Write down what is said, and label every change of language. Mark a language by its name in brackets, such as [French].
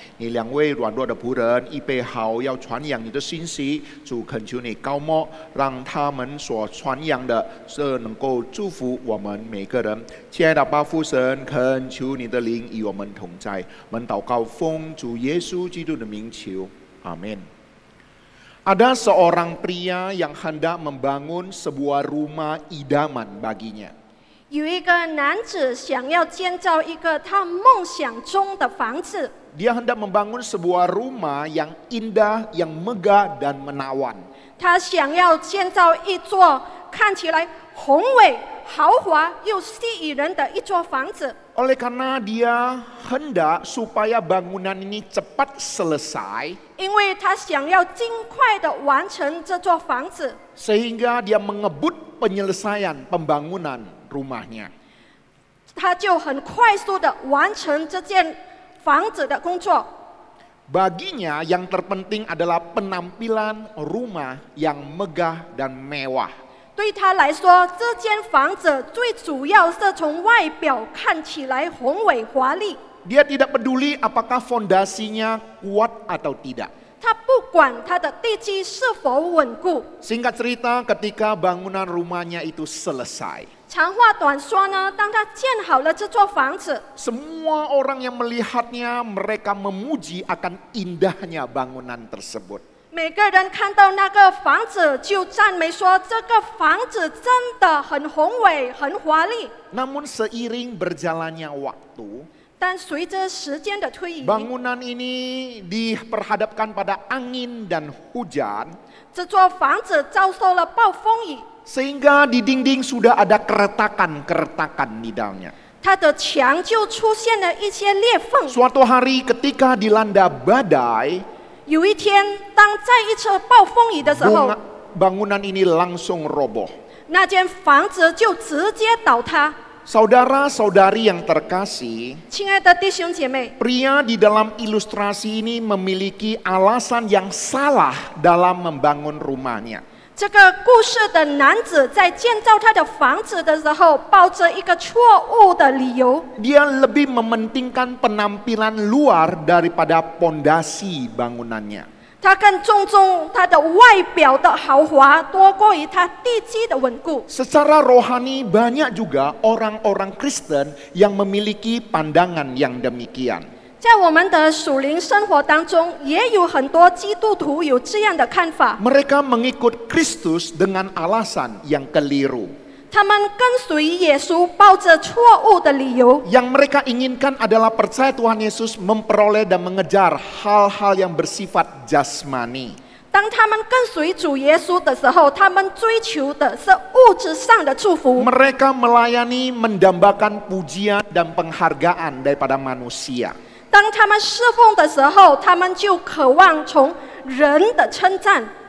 [Chinese] 你两位软弱的仆人预备好要传扬你的信息，主恳求你高莫，让他们所传扬的是能够祝福我们每个人。亲爱的爸父神，恳求你的灵与我们同在。我们祷告奉主耶稣基督的名求，阿门。 [Indonesian] Ada seorang pria yang hendak membangun sebuah rumah idaman baginya. [Chinese] 有一个男子想要建造一个他梦想中的房子， [Indonesian] Dia hendak membangun sebuah rumah yang indah, yang megah dan menawan. [Chinese] 他想要建造一座看起来宏伟、豪华又吸引人的一座房子。 [Indonesian] Oleh karena dia hendak supaya bangunan ini cepat selesai, [Chinese] 因为他想要尽快的完成这座房子， [Indonesian] sehingga dia mengebut penyelesaian pembangunan rumahnya. [Chinese] 他就很快速的完成这件房子的工作。 [Indonesian] Baginya yang terpenting adalah penampilan rumah yang megah dan mewah. [Chinese] 对他来说，这间房子最主要是从外表看起来宏伟华丽。 [Indonesian] Dia tidak peduli apakah fondasinya kuat atau tidak. [Chinese] 他不管他的地基是否稳固。 [Indonesian] Singkat cerita, ketika bangunan rumahnya itu selesai, [Chinese] 长话短说呢，当他建好了这座房子， [Indonesian] semua orang yang melihatnya mereka memuji akan indahnya bangunan tersebut. [Chinese] 每个人看到那个房子就赞美说，这个房子真的很宏伟、很华丽。 [Indonesian] Namun seiring berjalannya waktu, [Chinese] 但随着时间的推移， [Indonesian] bangunan ini diperhadapkan pada angin dan hujan, [Chinese] 这座房子遭受了暴风雨， [Indonesian] sehingga di dinding sudah ada keretakan-keretakan di dalamnya. [Chinese] 它的墙就出现了一些裂缝。 [Indonesian] Suatu hari ketika dilanda badai, [Chinese] 有一天，当在一次暴风雨的时候， [Indonesian] bangunan ini langsung roboh. [Chinese] 那间房子就直接倒塌。 [Indonesian] Saudara-saudari yang terkasih, [Chinese] 亲爱的弟兄姐妹， [Indonesian] pria di dalam ilustrasi ini memiliki alasan yang salah dalam membangun rumahnya. [Chinese] 这个故事的男子在建造他的房子的时候，抱着一个错误的理由。 [Indonesian] Dia lebih mementingkan penampilan luar daripada pondasi bangunannya. [Chinese] 他更注重他的外表的豪华，多过于他地基的稳固。 [Indonesian] Secara rohani banyak juga orang-orang Kristen yang memiliki pandangan yang demikian. [Chinese] 在我们的属灵生活当中，也有很多基督徒有这样的看法。 [Indonesian] Mereka mengikut Kristus dengan alasan yang keliru. [Chinese] 他们跟随耶稣，抱着错误的理由。 [Indonesian] Yang mereka inginkan adalah percaya Tuhan Yesus memperoleh dan mengejar hal-hal yang bersifat jasmani. [Chinese] 当他们跟随主耶稣的时候，他们追求的是物质上的祝福。 [Indonesian] Mereka melayani mendambakan pujian dan penghargaan daripada manusia. [Chinese] 当他们侍奉的时候，他们就渴望从人的称赞。